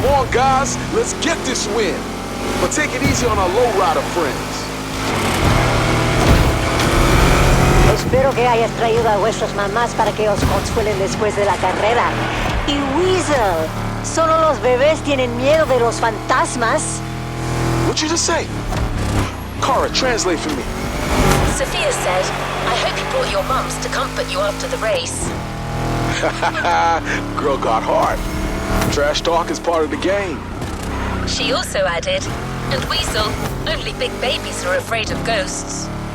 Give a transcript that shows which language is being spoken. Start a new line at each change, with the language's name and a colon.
English: Guys, let's get this win. But take it easy on our lowrider friends.
Spanish: Espero que hayas traído a vuestras mamás para que os consuelen después de la carrera. Y Weasel, ¿solo los bebés tienen miedo de los fantasmas?
English: What you just say? Kara, translate for me. Sophia said, I hope you brought your mums to comfort you after the race. Girl got hard. Trash talk is part of the game. She also added, and Weasel, only big babies are afraid of ghosts.